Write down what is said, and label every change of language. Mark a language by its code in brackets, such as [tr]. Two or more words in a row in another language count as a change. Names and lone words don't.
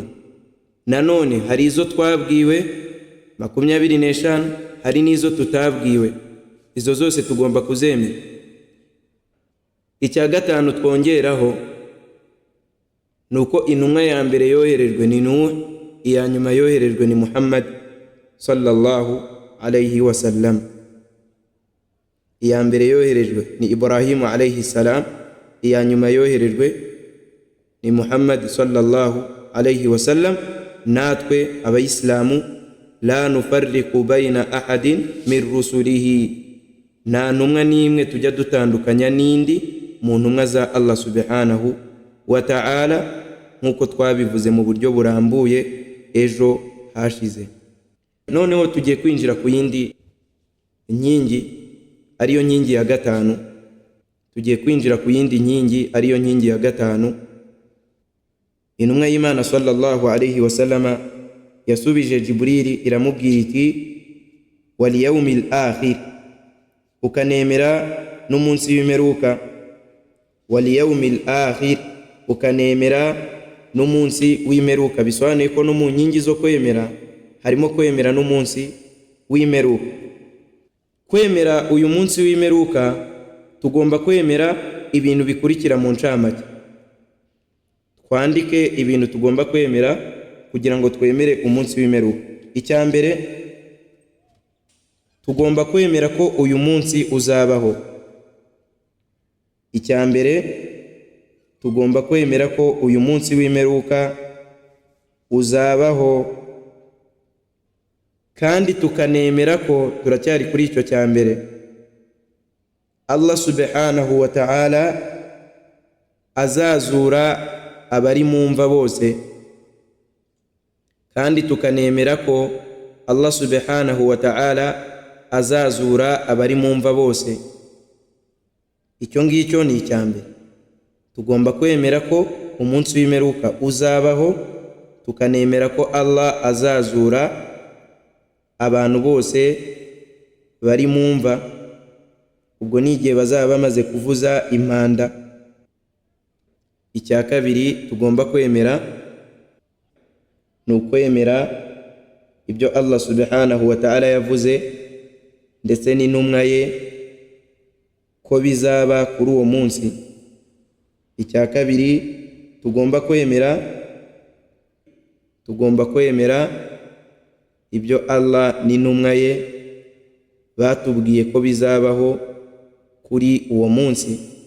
[rw] Nanone hari izo twabwiwe 25, hari n'izo tutabwiwe. Izo zose tugomba kuzemera. Icya gatanu twongeraho nuko intumwa ya mbere yoherejwe ni Nuh, iya nyuma yoherejwe ni Muhammad [ar] صلى الله عليه وسلم. [rw] Iya mbere yoherejwe ni Ibrahim [ar] عليه السلام, [rw] iya nyuma yoherejwe ni Muhammad [ar] صلى الله عليه وسلم. [rw] Natwe abayisilamu [ar] لا نفرق بين أحد من رسله, [rw] nta ntumwa n'imwe tujya dutandukanya n'indi mu ntumwa za Allah [ar] سبحانه وتعالى, [rw] nk'uko twabivuze mu buryo burambuye ejo hashize. Noneho tugiye kwinjira ku yindi nkingi, ariyo nkingi ya gatanu. Tugiye kwinjira ku yindi nkingi, ariyo nkingi ya gatanu. Intumwa y'Imana [ar] صلى الله عليه وسلم [rw] yasubije Jibrili iramubwira iti [ar] واليوم الآخر, [rw] ukanemera n'umunsi w'imperuka. [ar] واليوم الآخر, [rw] ukanemera n'umunsi w'imperuka. Bisobanuye ko no mu nkingi zo kwemera harimo kwemera n'umunsi w'imperuka. Kwemera uyu munsi w'imperuka, tugomba kwemera ibintu bikurikira mu ncamake. Twandike ibintu tugomba kwemera kugira ngo twemere umunsi w'imperuka. Icya mbere, tugomba kwemera ko uyu munsi uzabaho. Icya mbere, tugomba kwemera ko uyu munsi w'imperuka uzabaho, kandi tukanemera ko turacyari kuri icyo cya mbere. Allah [ar] سبحانه وتعالى [rw] azazura abari mu mva bose, kandi tukanemera ko Allah [ar] سبحانه وتعالى [rw] azazura abari mu mva bose. Icyo ngicyo ni icya mbere. Tugomba kwemera ko umunsi w'imperuka uzabaho, tukanemera ko Allah azazura abantu bose bari mu mva. Ubwo ni igihe bazaba bamaze kuvuza impanda. Icya kabiri tugomba kwemera ni ukwemera ibyo Allah [ar] سبحانه وتعالى [rw] yavuze ndetse n'intumwa ye ko bizaba kuri uwo munsi. Icya kabiri tugomba kwemera ibyo Allah n'intumwa ye batubwiye ko bizabaho kuri uwo munsi.